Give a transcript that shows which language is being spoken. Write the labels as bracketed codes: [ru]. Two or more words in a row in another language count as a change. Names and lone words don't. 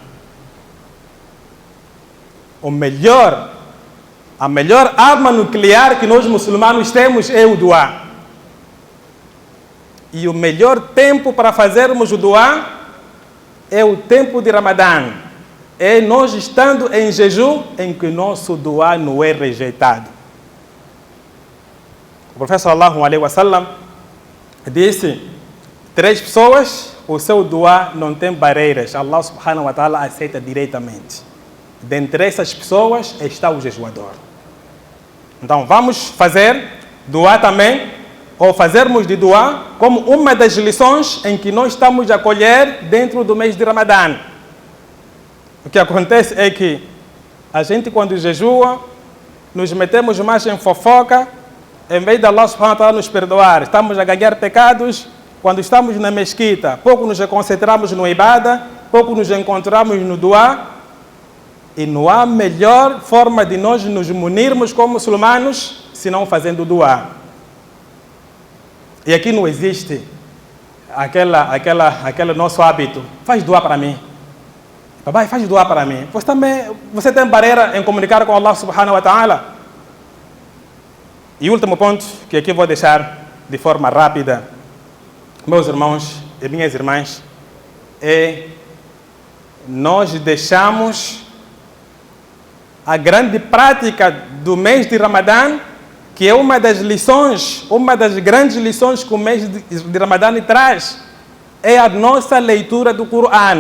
[pt] A melhor arma nuclear que nós muçulmanos temos é o duá. E o melhor tempo para fazermos o duá é o tempo de Ramadã. É nós estando em jejum em que nosso duá não é rejeitado. O profeta [ar] صلى الله عليه وسلم [pt] disse: 3 pessoas, o seu duá não tem barreiras. [ar] الله سبحانه وتعالى [pt] aceita diretamente. Dentre essas pessoas está o jejuador. Então vamos fazer duá também, ou fazermos de duá como uma das lições em que nós estamos a colher dentro do mês de Ramadã. O que acontece é que a gente, quando jejua, nos metemos mais em fofoca, em vez de [ar] الله سبحانه وتعالى [pt] nos perdoar. Estamos a ganhar pecados quando estamos na mesquita. Pouco nos concentramos no ibada, pouco nos encontramos no duá. E não há melhor forma de nós nos munirmos como muçulmanos senão fazendo duá. E aqui não existe aquele nosso hábito. Faz duá para mim. Papai, faz duá para mim. Você tem barreira em comunicar com [ar] الله سبحانه وتعالى? [pt] E último ponto, que aqui vou deixar de forma rápida, meus irmãos e minhas irmãs, é nós deixamos a grande prática do mês de Ramadã, que é uma das grandes lições que o mês de Ramadã traz, é a nossa leitura do Corão.